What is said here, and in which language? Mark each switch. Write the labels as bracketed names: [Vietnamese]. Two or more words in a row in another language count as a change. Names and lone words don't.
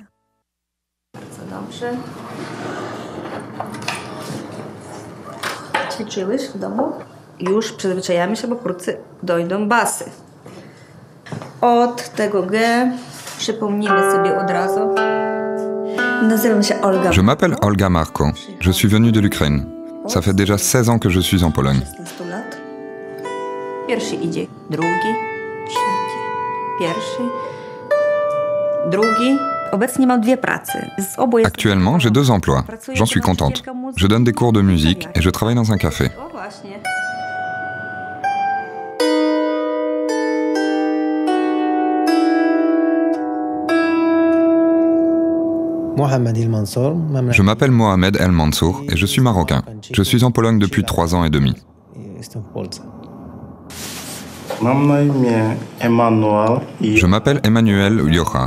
[Polish] Już przyzwyczajamy się, bo wkrótce dojdą basy. Od tego G przypomnimy sobie od razu. Nazywam się Olga. [French] Je m'appelle Olga Marko. Je suis venue de l'Ukraine. Ça fait déjà 16 ans que je suis en Pologne. [Polish] 16 lat. Pierwszy idzie, drugi, trzeci, pierwszy, drugi. Obecnie mam dwie pracy. Z obu jest... [French] Actuellement, j'ai 2 emplois. J'en suis contente. Je donne des cours de musique et je travaille dans un café. [Polish] O właśnie. [French] Je m'appelle Mohamed El Mansour et je suis marocain. Je suis en Pologne depuis 3 ans et demi. Je m'appelle Emmanuel Uliocha.